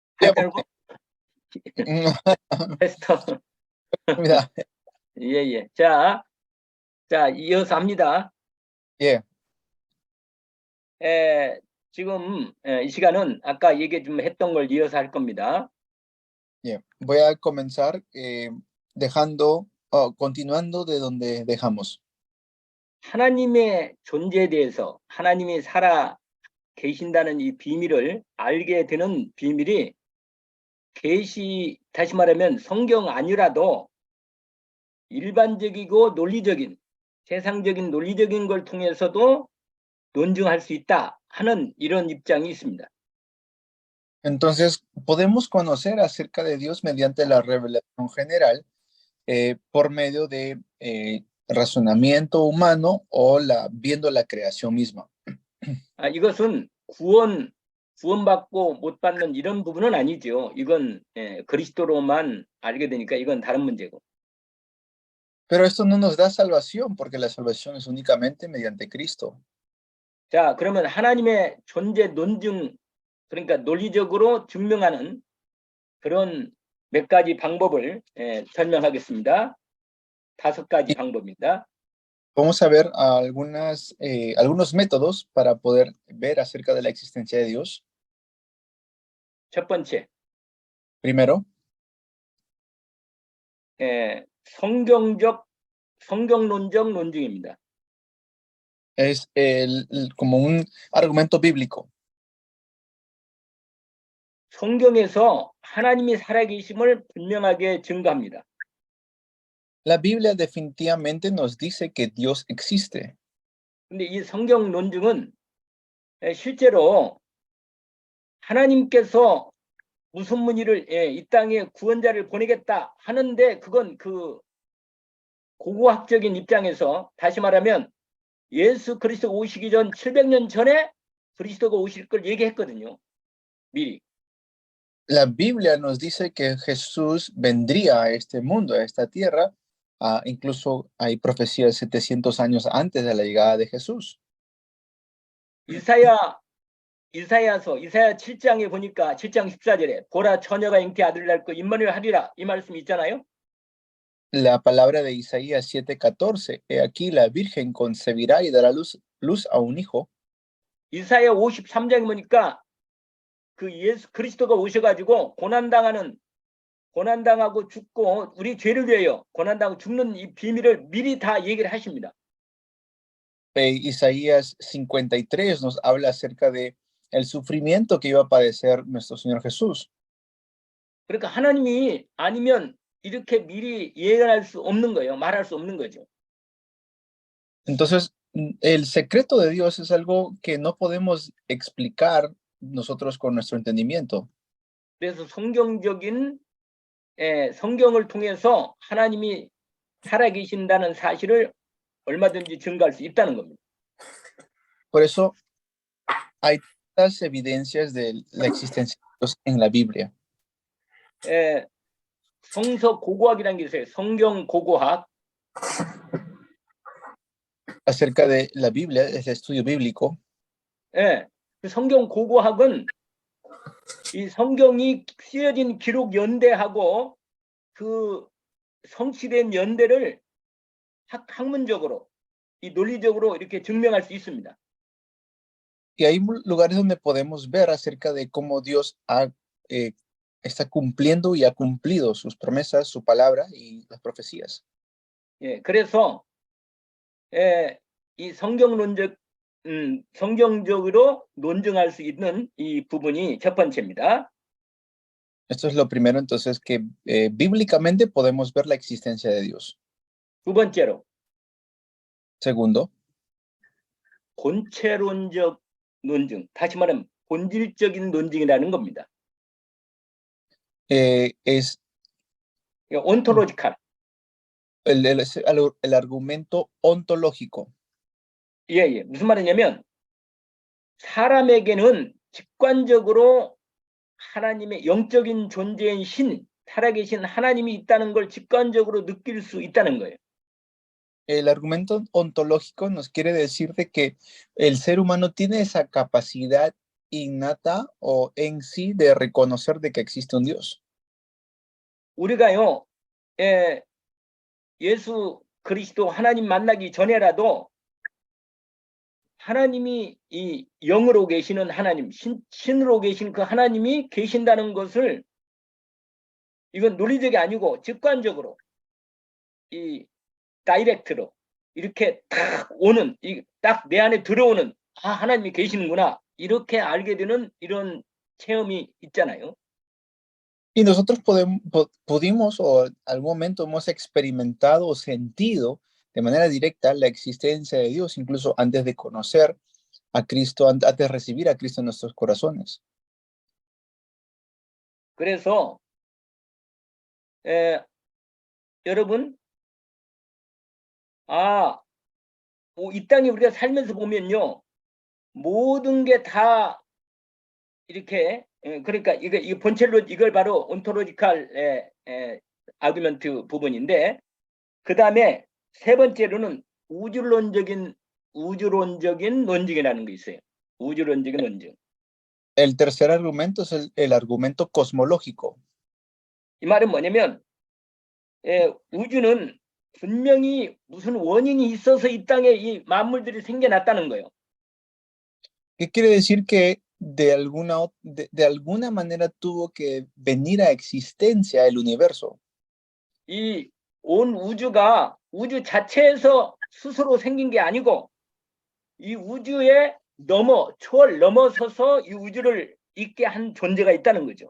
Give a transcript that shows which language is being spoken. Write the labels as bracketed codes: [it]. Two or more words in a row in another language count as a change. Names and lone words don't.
[ko] 따르고 패스터. [es] Mira, [ko] 예. 자, 이어서 합니다. [en] yeah. [ko] 지금 이 시간은 아까 얘기 좀 했던 걸 이어서 할 겁니다. [en] Yeah. [es] Voy a comenzar continuando de donde dejamos. [ko] 하나님의 존재에 대해서 하나님이 살아 계신다는 이 비밀을 알게 되는 비밀이 다시 말하면 성경 아니라도 일반적이고 논리적인 세상적인 논리적인 걸 통해서도 논증할 수 있다 하는 이런 입장이 있습니다. [es] Entonces, podemos conocer acerca de Dios mediante la revelación general por medio de razonamiento humano o viendo la creación misma. [ko] 이것은 구원받고 못 받는 이런 부분은 아니죠. 이건 그리스도로만 알게 되니까 이건 다른 문제고. [es] Pero esto no nos da salvación porque la salvación es únicamente mediante Cristo. [ko] 자, 그러면 하나님의 존재 논증, 그러니까 논리적으로 증명하는 그런 몇 가지 방법을 설명하겠습니다. 5가지 방법입니다. [es] Vamos a ver algunos métodos para poder ver acerca de la existencia de Dios. [ko] 첫 번째, [es] Primero, [ko] 성경론적 논증입니다. [es] es como un argumento bíblico. [ko] 성경에서 하나님이 살아계심을 분명하게 증거합니다. [es] La Biblia definitivamente nos dice que Dios existe. [ko] 근데 이 성경 논증은 실제로 하나님께서 무슨 무늬를 이 땅에 구원자를 보내겠다 하는데 그건 그 고고학적인 입장에서 다시 말하면 예수 그리스도 오시기 전 700년 전에 그리스도가 오실 걸 얘기했거든요. 미리. [es] La Biblia nos dice que Jesús vendría a este mundo, a esta tierra. Incluso hay profecías 700 años antes de la llegada de Jesús. [ko] 이사야 7장에 보니까 7장 14절에 보라 처녀가 잉태 아들을 낳고 임마누엘 하리라 이 말씀이 있잖아요. [es] La palabra de Isaías 7:14, he aquí la virgen concebirá y dará luz a un hijo. [ko] 이사야 53장에 보니까 그 예수 그리스도가 오셔가지고 고난당하고 죽고 우리 죄를 위하여 고난당하고 죽는 이 비밀을 미리 다 얘기를 하십니다. [es] Isaías 53 nos habla acerca de el sufrimiento que iba a padecer nuestro Señor Jesús. [ko] 그러니까 하나님이 아니면 이렇게 미리 예언할 수 없는 거예요. 말할 수 없는 거죠. [es] Entonces, el secreto de Dios es algo que no podemos explicar nosotros con nuestro entendimiento. [ko] 그래서 성경을 통해서 하나님이 살아계신다는 사실을 얼마든지 증거할 수 있다는 겁니다. [es] Por eso hay tantas evidencias de la existencia de Dios en la Biblia. [ko] 성서 고고학이라는 게 있어요. 성경 고고학. [es] Acerca de la Biblia, es el estudio bíblico. [ko] 그 성경 고고학은 이 성경이 쓰여진 기록 연대하고 그 성취된 연대를 학문적으로 이 논리적으로 이렇게 증명할 수 있습니다. [es] Y hay lugares donde podemos ver acerca de cómo Dios está cumpliendo y ha cumplido sus promesas, su palabra y las profecías. [ko] 그래서 이 성경적으로 논증할 수 있는 이 부분이 첫 번째입니다. [es] Esto es lo primero, entonces, que bíblicamente podemos ver la existencia de Dios. [ko] 두 번째로. [es] Segundo. [ko] 본체론적 논증, 다시 말하면 본질적인 논증이라는 겁니다. [es] Es [en] ontological. [es] el argumento ontológico. [ko] 무슨 말이냐면 사람에게는 직관적으로 하나님의 영적인 존재인 살아계신 하나님이 있다는 걸 직관적으로 느낄 수 있다는 거예요. [es] El argumento ontológico nos quiere decir de que el ser humano tiene esa capacidad innata o en sí de reconocer de que existe un Dios. [ko] 우리가요, 예수 그리스도 하나님 만나기 전에라도 하나님이 이 영으로 계시는 하나님, 신으로 계신 그 하나님이 계신다는 것을 이건 논리적이 아니고 직관적으로 이 다이렉트로 이렇게 딱 오는 딱 내 안에 들어오는 하나님이 계시는구나 이렇게 알게 되는 이런 체험이 있잖아요. [es] Y nosotros pudimos o en algún momento hemos experimentado o sentido de manera directa la existencia de Dios, incluso antes de conocer a Cristo, antes de recibir a Cristo en nuestros corazones. [ko] 그래서 여러분 이 땅에 우리가 살면서 보면요 모든 게 다 이렇게 그러니까 이거 본첼로 이걸 바로 [en] ontological argument [ko] 부분인데 그 다음에 세 번째로는 우주론적인 논증이라는 게 있어요. 우주론적인 논증. [es] El tercer argumento es el argumento cosmológico. [ko] 이 말은 뭐냐면 우주는 분명히 무슨 원인이 있어서 이 땅에 이 만물들이 생겨났다는 거예요. [es] ¿Qué quiere decir? Que de alguna manera tuvo que venir a existencia el universo. [ko] 이 온 우주가 우주 자체에서 스스로 생긴 게 아니고 이 우주에 초월 넘어서서 이 우주를 있게 한 존재가 있다는 거죠.